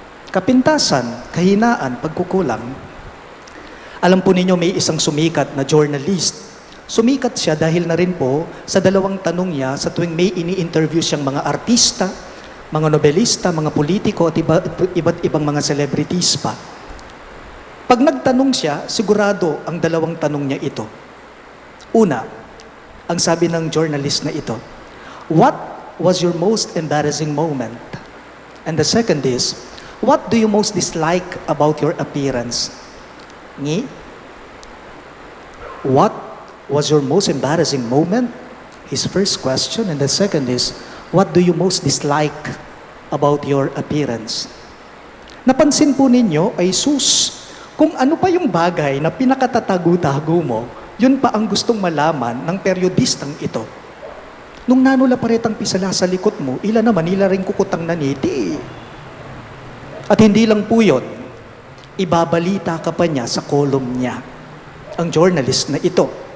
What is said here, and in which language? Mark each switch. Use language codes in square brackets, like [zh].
[tl] Kapintasan, kahinaan, pagkukulang. Alam po ninyo, may isang sumikat na journalist. Sumikat siya dahil na rin po sa dalawang tanong niya sa tuwing may ini-interview siyang mga artista, mga nobelista, mga politiko at iba't ibang mga celebrities pa. Pag nagtanong siya, sigurado ang dalawang tanong niya ito. Una, ang sabi ng [en] journalist [tl] na ito, [en] "What was your most embarrassing moment?" And the second is, "What do you most dislike about your appearance?" Ngi? What was your most embarrassing moment? His first question. And the second is, what do you most dislike about your appearance? [tl] Napansin po ninyo ay kung ano pa yung bagay na pinakatatago-tago mo, yun pa ang gustong malaman ng periodistang ito. Nung nanula pa retang pisala sa likod mo, ila rin kukutang naniti. At hindi lang po yun, ibabalita ka pa niya sa column niya, ang journalist na ito.